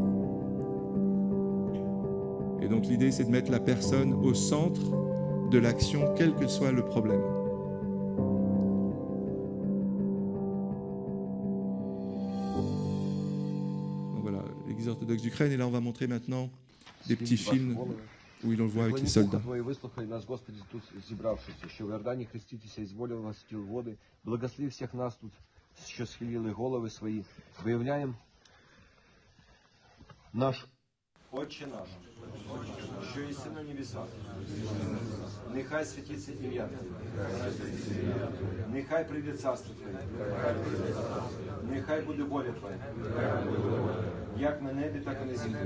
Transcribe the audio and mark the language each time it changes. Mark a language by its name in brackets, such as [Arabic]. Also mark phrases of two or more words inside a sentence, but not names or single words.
[French] Et donc l'idée, c'est de mettre la personne au centre de l'action, quel que soit le problème. Orthodoxe d'Ukraine. Et là, on va montrer maintenant des petits films où il le voit avec les soldats. [Ukrainian] Отче наш, що єси на небесах, нехай святиться ім'я Твоє, нехай прийде царство Твоє, нехай буде воля Твоя, як на небі, так і на землі.